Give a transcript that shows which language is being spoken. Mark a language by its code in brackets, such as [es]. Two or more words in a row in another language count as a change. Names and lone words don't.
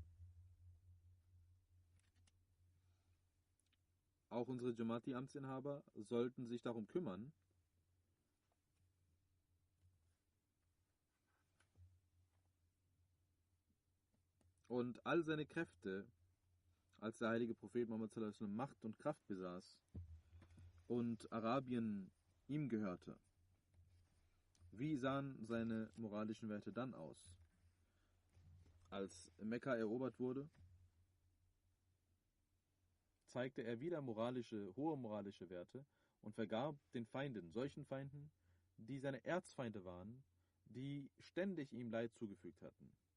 [de] Auch unsere Jamati-Amtsinhaber sollten sich darum kümmern, und all seine Kräfte, als der heilige Prophet Muhammad [ar] صلى الله عليه وسلم [de] Macht und Kraft besaß und Arabien ihm gehörte. Wie sahen seine moralischen Werte dann aus? Als Mekka erobert wurde, zeigte er wieder hohe moralische Werte und vergab den Feinden, solchen Feinden, die seine Erzfeinde waren, die ständig ihm Leid zugefügt hatten.